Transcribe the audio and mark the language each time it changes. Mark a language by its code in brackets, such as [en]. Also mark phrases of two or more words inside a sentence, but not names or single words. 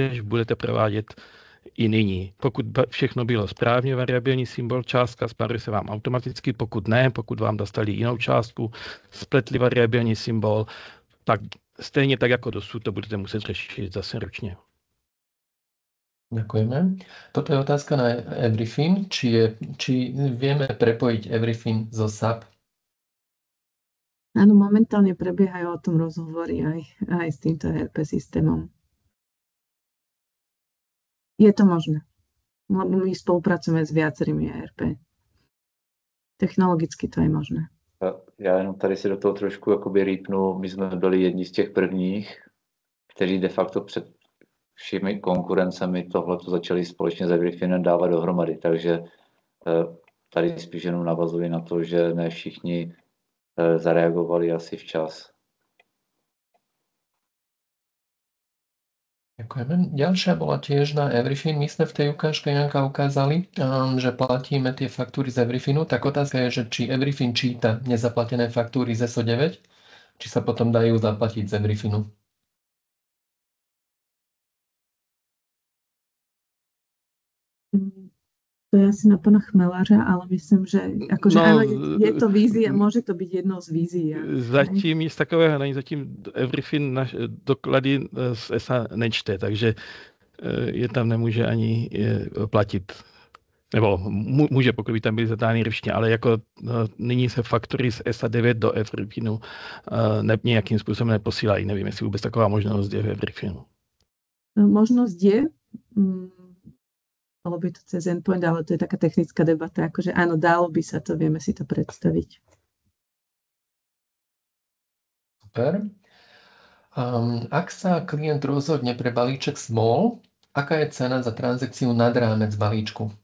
[cs] Totéž budete provádět i nyní. Pokud všechno bylo správně, variabilní symbol, částka spáruje se vám automaticky, pokud ne, pokud vám dostali jinou částku, spletli variabilní symbol, tak stejně tak jako dosud to budete muset řešit zase ručně. [sk] Ďakujeme. Toto je otázka na Everyfin. Či vieme prepojiť Everyfin zo SAP? Áno, momentálne prebiehajú o tom rozhovory aj s týmto ERP systémom. Je to možné, lebo my spolupracujeme s viacerými ERP. Technologicky to je možné. [cs] Já jenom tady si do toho trošku jakoby rýpnu. My jsme byli jedni z těch prvních, kteří de facto před všemi konkurencemi tohleto začali společně s Everyfinem dávat dohromady. Takže tady spíš jenom navazuji na to, že ne všichni zareagovali asi včas. [sk] Ďakujeme. Ďalšia bola tiež na Everyfin. My sme v tej ukážke, Janka, ukázali, že platíme tie faktúry z Everyfinu. Tak otázka je, že či Everyfin číta nezaplatené faktúry z SO9, či sa potom dajú zaplatiť z Everyfinu. To je asi na pana Chmelářa, ale myslím, že akože áno, je to vízia, môže to byť jednou z vízií. [cs] Zatím nic takového není, zatím Everyfin doklady z ESA nečte, takže je tam nemůže ani platit. Nebo může, pokud by tam byly zadány ručně, ale jako nyní se faktory z ESA 9 do Everyfinu nějakým způsobem neposílají. Nevím, jestli vůbec taková možnost je v Everyfinu. [sk] Možnosť je, bolo by to cez endpoint, ale to je taká technická debata, akože áno, dalo by sa to, vieme si to predstaviť. Super. Ak sa klient rozhodne pre balíček small, aká je cena za transakciu nad rámec balíčku?